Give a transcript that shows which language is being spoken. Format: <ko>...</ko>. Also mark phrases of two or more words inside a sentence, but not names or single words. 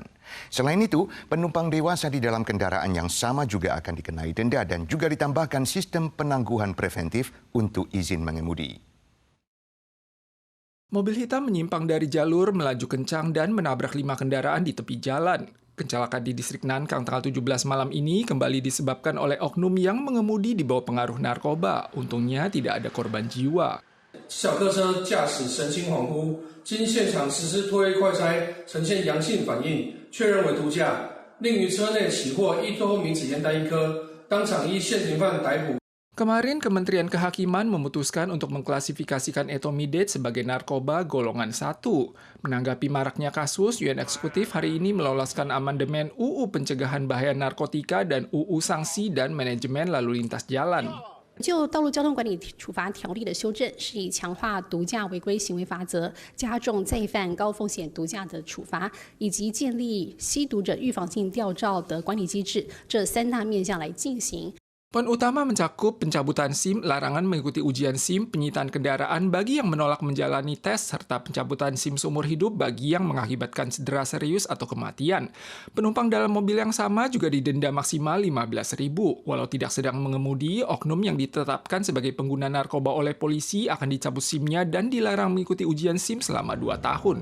<id>Selain itu, penumpang dewasa di dalam kendaraan yang sama juga akan dikenai denda dan juga ditambahkan sistem penangguhan preventif untuk izin mengemudi. Mobil hitam menyimpang dari jalur, melaju kencang dan menabrak 5 kendaraan di tepi jalan. Kecelakaan di distrik Nankang tanggal 17 malam ini kembali disebabkan oleh oknum yang mengemudi di bawah pengaruh narkoba. Untungnya tidak ada korban jiwa.</id> <zh>小客车驾驶神情恍惚，经现场实施唾液快筛，呈现阳性反应，确认为毒驾，另于车内起获1多名纸烟弹1颗，当场依现行犯逮捕。</zh> <id>Kemarin, Kementerian Kehakiman memutuskan untuk mengklasifikasikan etomidate sebagai narkoba golongan 1. Menanggapi maraknya kasus, UN Eksekutif hari ini meloloskan amandemen UU Pencegahan Bahaya Narkotika dan UU Sanksi dan Manajemen Lalu Lintas Jalan.</id> <zh>就道路交通管理处罚条例的修正，是以强化毒驾违规行为法则，加重再犯高风险毒驾的处罚，以及建立吸毒者预防性吊照的管理机制，这3大面向来进行。</zh> <id>Poin utama mencakup pencabutan SIM, larangan mengikuti ujian SIM, penyitaan kendaraan bagi yang menolak menjalani tes, serta pencabutan SIM seumur hidup bagi yang mengakibatkan cedera serius atau kematian. Penumpang dalam mobil yang sama juga didenda maksimal 15.000. Walau tidak sedang mengemudi, oknum yang ditetapkan sebagai pengguna narkoba oleh polisi akan dicabut SIM-nya dan dilarang mengikuti ujian SIM selama 2 tahun.</id>